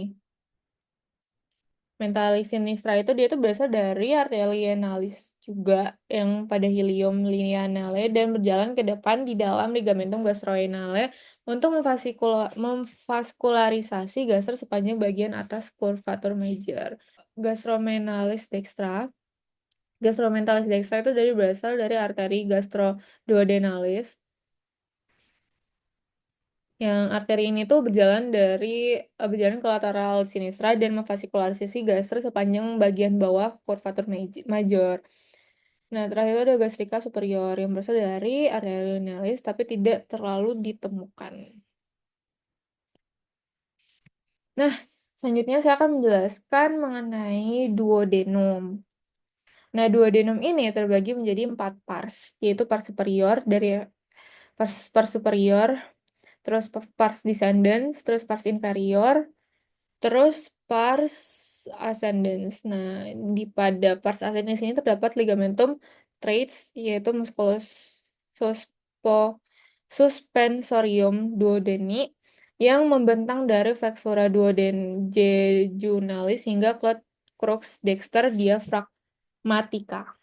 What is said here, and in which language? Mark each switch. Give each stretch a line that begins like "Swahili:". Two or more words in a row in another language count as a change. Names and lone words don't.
Indonesian: Mentalis sinistra itu dia tuh berasal dari arteri lienalis juga yang pada hilium lineale dan berjalan ke depan di dalam ligamentum gastrorenale untuk memvaskularisasi gaster sepanjang bagian atas curvature major. Gastromentalis dextra. Gastromentalis dextra itu berasal dari arteri gastroduodenalis. Yang arteri ini tuh berjalan ke lateral sinistra dan memvaskularisasi gaster sepanjang bagian bawah curvature major. Nah, terakhir itu ada gastrika superior yang berasal dari arteri linealis tapi tidak terlalu ditemukan. Nah, selanjutnya saya akan menjelaskan mengenai duodenum. Nah, duodenum ini terbagi menjadi 4 pars, yaitu pars superior pars superior, terus pars descendens, terus pars inferior, terus pars ascendens. Nah, pada pars ascendens ini terdapat ligamentum traits, yaitu musculus suspensorium duodeni yang membentang dari flexura duodenjejunnalis hingga ke crux dexter diaphragmatica.